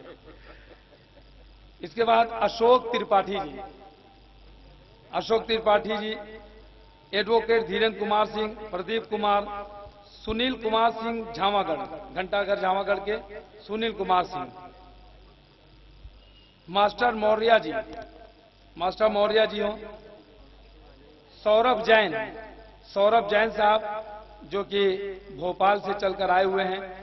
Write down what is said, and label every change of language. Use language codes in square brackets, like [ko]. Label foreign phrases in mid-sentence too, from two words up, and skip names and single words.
[ur] اس کے بعد اشوک ترپاٹھی جی، اشوک ترپاٹھی جی، ایڈووکیٹ دھیریندر کمار سنگھ، پردیپ کمار، سنیل کمار سنگھ جھاوا گڑھ، گھنٹا گھر جھاوا گڑھ کے سنیل کمار سنگھ۔ ماسٹر موریہ جی، ماسٹر موریہ جی ہوں۔ سوربھ جین، سوربھ جین صاحب جو کہ بھوپال سے چل کر آئے ہوئے ہیں۔